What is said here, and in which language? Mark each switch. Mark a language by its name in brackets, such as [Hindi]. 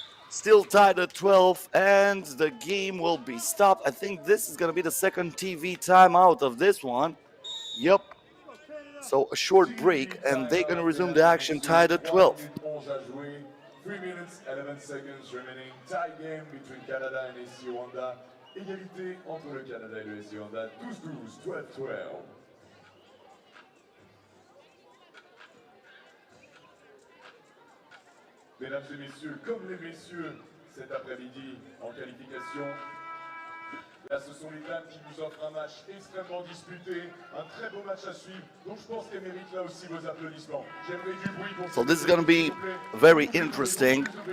[English] Still tied at 12, and the game will be stopped. I think this is going to be the second TV timeout of this one. Yep. So a short break, and they're going to resume the action tied at 12. 3 minutes, 11 seconds remaining. Tie game between Canada and SC Yuanda. [French] Égalité entre le Canada et le SC Yuanda. 12-12, 12-12. Mesdames et messieurs, comme les messieurs cet après-midi en qualification, là ce sont les dames qui nous offrent un match extrêmement disputé, un très beau match à suivre, donc je pense qu'elles méritent là aussi vos applaudissements. J'aimerais du bruit pour [English] So this is going to be very interesting.